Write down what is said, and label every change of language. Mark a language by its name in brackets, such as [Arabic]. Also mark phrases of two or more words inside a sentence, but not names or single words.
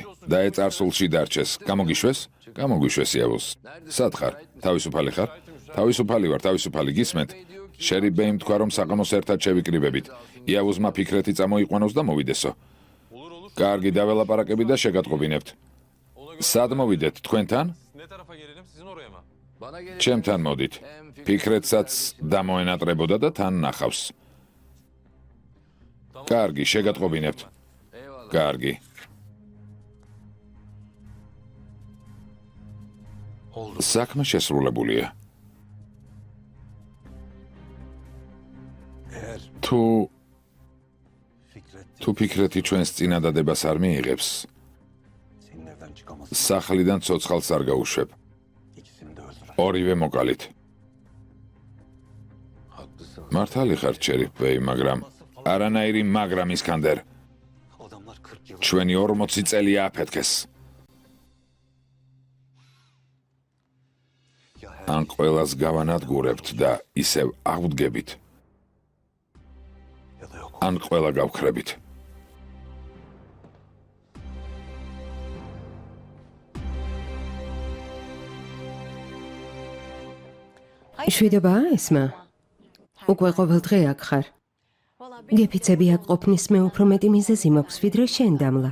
[Georgian] დაეწარსულში დარჩეს. გამოგიშვეს? გამოგიშვეს იავოს. სად ხარ? თავისუფალი ხარ? თავისუფალი ვარ, თავისუფალი გისმენთ? შერიფ ბეიმ თქვა რომ საყანოს ერთად შევიკრიბებით. იავოზმა ფიქრეთი წამოიყვანოს და მოვიდესო. კარგი, დაველაპარაკები და შეგატყობინებთ. სად მოვიდეთ, თქვენთან? [Turkish] Ne tarafa gelelim, sizin oraya mı? Bana gelin. [Georgian] ჩემთან მოდით. ფიქრეთსაც დამოენატრებოდა და თან ნახავს. კარგი, შეგატყობინებთ. [Turkish] Eyvallah. [Georgian] კარგი. საქმე შესრულებულია. [Turkish] Eğer [Georgian] თუ ფიქრეთი ჩვენს წინადადებას არ მიიღებს, [Turkish] senin evden çıkamaz. [Georgian] სახლიდან ცოცხალს არ გაუშვებ. [Turkish] İkisini de öldürer. [Georgian] ორივე მოკალით. [Turkish] Haklısın. [Georgian] მართალი ხარ შერიფ ბეი, მაგრამ არანაირი მაგრამ ისკანდერ. [Turkish] Adamlar 40 yıl [Georgian] ჩვენი 40 წელია აფეთქეს. [Turkish] ya her [Georgian] ან ყველას გავანადგურებთ და ისევ აღვდგებით, [Turkish] ya da yok. [Georgian] ან ყველა გავქრებით. შვიდობაა ესმა? უკვე ყოველ დღე აქ ხარ. გეფიცები აქ ყოფნის მე უფრო მეტი მიზეზი მაქვს, ვიდრე შენ დამლა.